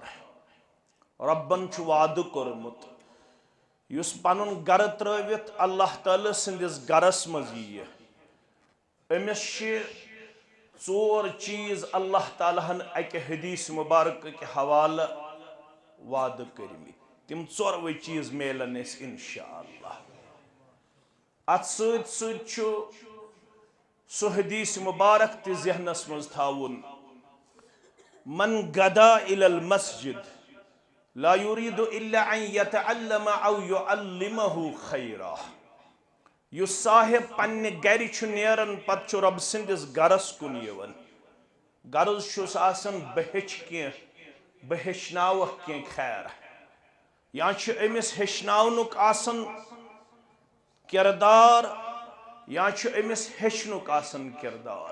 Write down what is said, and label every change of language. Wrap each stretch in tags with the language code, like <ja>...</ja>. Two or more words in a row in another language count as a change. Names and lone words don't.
<ks>ربن چھُ وعدٕ کوٚرمُت یُس پنُن گرٕ ترٲوِتھ اللہ تعالیٰ سٕنٛدِس گرس منٛز یِیہِ، أمِس چھِ ژور چیز اللہ تعالیٰ ہن اکہِ حدیث مبارکٕکۍ حوالہٕ وعدٕ کٔرمٕتۍ، تِم ژوروے چیز میلن اسہِ انشاءاللہ۔ اتھ سۭتۍ سۭتۍ چھُ سُہ حدیث مبارک تہِ ذہنس منٛز تھاوُن،</ks> <ar>من غدا الى المسجد لا يريد الا ان يتعلم او يعلمه خيرا۔</ar> <ks>یُس صاحب پننہِ گرِ چھُ نیران پتہٕ چھُ رب سٕنٛدِس گرس کُن یِوان، غرض چھُس آسان بہٕ ہیٚچھِ کینٛہہ، بہٕ ہیٚچھناوکھ کینٛہہ خیر، یا چھُ أمِس ہیٚچھناونُک آسان کردار، یا چھُ أمِس ہیٚچھنُک آسان کردار۔</ks>